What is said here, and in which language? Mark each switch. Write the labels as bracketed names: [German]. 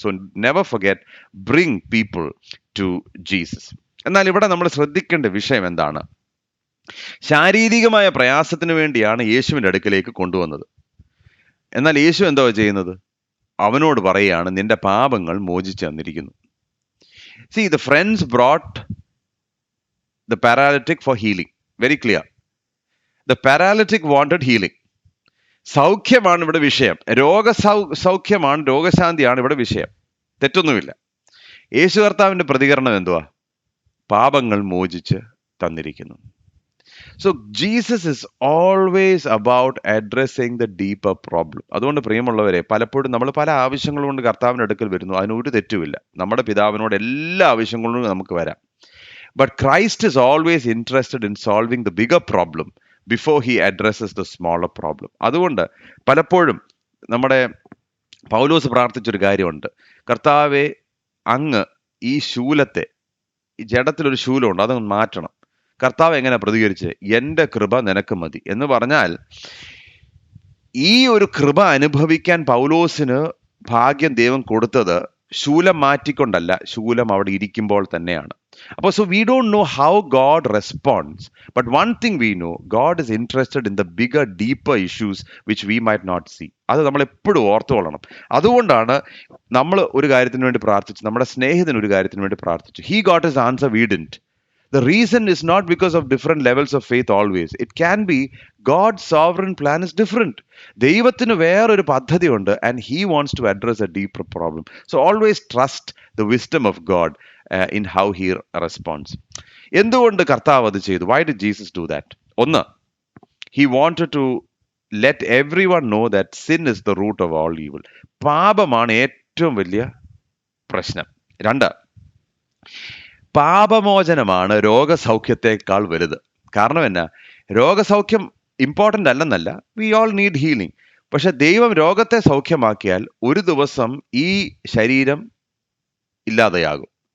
[English] So never forget, bring people to Jesus. [Malayalam] എന്നാൽ ഇവിടെ നമ്മൾ ശ്രദ്ധിക്കേണ്ട വിഷയം എന്താണ്? ശാരീരികമായ പ്രയാസത്തിന് വേണ്ടിയാണ് യേശുവിൻ്റെ അടുക്കലേക്ക് കൊണ്ടുവന്നത്. എന്നാൽ യേശു എന്തോ ചെയ്യുന്നത്? അവനോട് പറയുകയാണ്, നിന്റെ പാപങ്ങൾ മോചിച്ചു തന്നിരിക്കുന്നു. [English] See, the friends brought the paralytic for healing. Very clear. The paralytic wanted healing. [Malayalam] സൗഖ്യമാണ് ഇവിടെ വിഷയം. സൗഖ്യമാണ്, രോഗശാന്തിയാണ് ഇവിടെ വിഷയം. തെറ്റൊന്നുമില്ല. യേശു കർത്താവിൻ്റെ പ്രതികരണം എന്തുവാ? പാപങ്ങൾ മോചിച്ച് തന്നിരിക്കുന്നു. [English] So Jesus is always about addressing the deeper problem. [Malayalam] അതുകൊണ്ട് പ്രിയമുള്ളവരെ, പലപ്പോഴും നമ്മൾ പല ആവശ്യങ്ങൾ കൊണ്ട് കർത്താവിൻ്റെ അടുക്കൽ വരുന്നു. അതിനൊരു തെറ്റുമില്ല. നമ്മുടെ പിതാവിനോട് എല്ലാ ആവശ്യങ്ങളും നമുക്ക് വരാം. [English] But Christ is always interested in solving the bigger problem before he addresses the smaller problem. [Malayalam] അതുകൊണ്ട് പലപ്പോഴും നമ്മുടെ പൗലോസ് പ്രാർത്ഥിച്ചൊരു കാര്യമുണ്ട്. കർത്താവെ, അങ്ങ് ഈ ശൂലത്തെ, ഈ ജഡത്തിലൊരു ശൂലമുണ്ട്, അതൊന്ന് മാറ്റണം. കർത്താവ് എങ്ങനെ പ്രതികരിച്ച്? എൻ്റെ കൃപ നിനക്ക് മതി എന്ന് പറഞ്ഞാൽ, ഈ ഒരു കൃപ അനുഭവിക്കാൻ പൗലോസിന് ഭാഗ്യം ദൈവം കൊടുത്തത് ശൂലം മാറ്റിക്കൊണ്ടല്ല, ശൂലം അവിടെ ഇരിക്കുമ്പോൾ തന്നെയാണ്. [English] അപ്പോൾ so we don't know how God response, but one thing we know, God is interested in the bigger deeper issues which we might not see. [Malayalam] അത് നമ്മൾ എപ്പോഴും ഓർത്തുകൊള്ളണം. അതുകൊണ്ടാണ് നമ്മൾ ഒരു കാര്യത്തിന് വേണ്ടി പ്രാർത്ഥിച്ചു, നമ്മുടെ സ്നേഹിതന് ഒരു കാര്യത്തിന് വേണ്ടി പ്രാർത്ഥിച്ചു. [English] He got his answer, we didn't. The reason is not because of different levels of faith always. It can be God's sovereign plan is different. [Malayalam] ദൈവത്തിന് വേറൊരു പദ്ധതിയുണ്ട്, [English] and he wants to address a deeper problem. So always trust the wisdom of God in how he responds. [Malayalam] എന്തുകൊണ്ട് കർത്താവ് അത് ചെയ്തു? [English] Why did Jesus do that? ഒന്ന്, he wanted to let everyone know that sin is the root of all evil. [Malayalam] പാപമാണ് ഏറ്റവും വലിയ പ്രശ്നം. 2, പാപമോചനമാണ് രോഗസൗഖ്യത്തെക്കാൾ വലുത്. കാരണം എന്നാ, രോഗസൗഖ്യം important അല്ലെന്നല്ല, [English] We all need healing. [Malayalam] പക്ഷെ ദൈവം രോഗത്തെ സൗഖ്യമാക്കിയാൽ ഒരു ദിവസം ഈ ശരീരം ഇല്ലാതെയാകും.